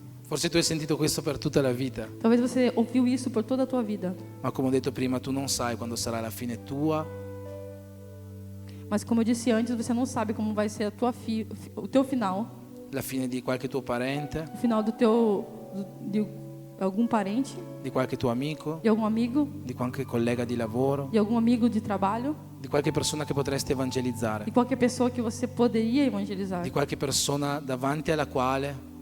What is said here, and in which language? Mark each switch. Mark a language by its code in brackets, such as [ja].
[it] Forse tu hai sentito questo per tutta la vita, [pt] Talvez você ouviu isso por toda a tua vida. [it] ma come ho detto prima, tu non sai quando sarà la fine tua [pt] Mas como eu disse antes, você não sabe como vai ser o teu final, [it] la fine di qualche tuo parente, [pt] o final de algum parente, [it] di qualche tuo amico, [pt] de algum amigo, [it] di qualche collega di lavoro, [pt] de algum amigo de trabalho, [it] di qualche persona che potresti evangelizzare, [pt] de qualquer pessoa que você poderia evangelizar, [it] di qualche persona davanti alla quale